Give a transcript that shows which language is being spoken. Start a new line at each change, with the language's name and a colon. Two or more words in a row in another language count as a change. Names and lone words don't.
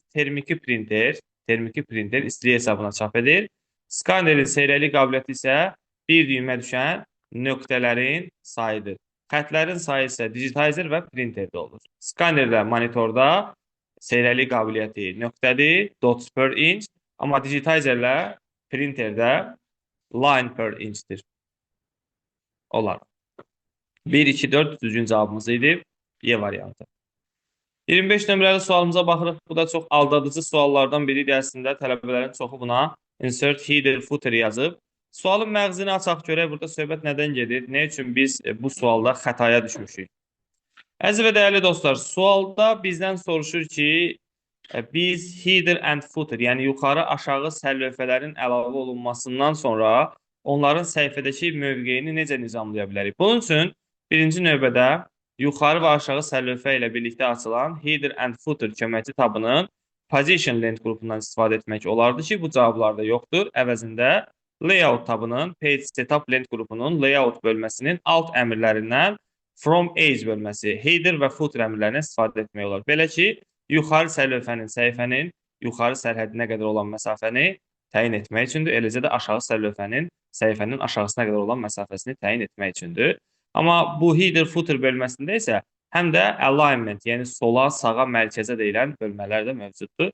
Azerbaijani: Termiki printer istilik hesabına çap edir. Skanerin seyrəlik qabiliyyəti isə bir düymə düşən nöqtələrin sayıdır. Xətlərin sayı isə digitizer və printerdə olur. Skanerlə monitorda seyrəlik qabiliyyəti nöqtədir,
English: dots per inch,
Azerbaijani: amma digitizerlə printerdə
English: line per inchdir.
Azerbaijani: Olar. 1, 2, 4 düzgün cavabımız idi. Y variantı. 25 nömrəli sualımıza baxırıq. Bu da çox aldadıcı suallardan biri idi. Əslində tələbələrin çoxu buna
English: insert header footer
Azerbaijani: yazıb. Sualın məğzini açaq görək. Burada söhbət nədən gedir? Nə üçün biz bu sualda xətaya düşmüşük? Əziz və dəyərli dostlar, sualda bizdən soruşur ki, biz
English: header and footer,
Azerbaijani: yəni yuxarı aşağı sərlövhələrin əlavə olunmasından sonra onların səhifədəki mövqeyini necə nizamlaya bilərik? Bunun üçün birinci növbədə yuxarı və aşağı sərlövhə ilə birlikdə açılan
English: header and footer
Azerbaijani: köməkçi tabının position lent qrupundan istifadə etmək olardı ki, bu cavablarda yoxdur. Əvəzində layout tabının
English: page setup
Azerbaijani: lent qrupunun layout bölməsinin alt əmrlərindən
English: from age
Azerbaijani: bölməsi, header və footer əmrlərindən istifadə etmək olar. Belə ki, yuxarı sərlövhənin səhifənin yuxarı sərhədinə qədər olan məsafəni təyin etmək üçündür. Eləcə də aşağı sərlövhənin səhifənin aşağısına qədər olan məsafəsini təyin etmək üçündür. Amma bu
English: header footer
Azerbaijani: bölməsində isə həm də alignment, yəni sola, sağa, mərkəzə deyilən bölmələr də mövcuddur.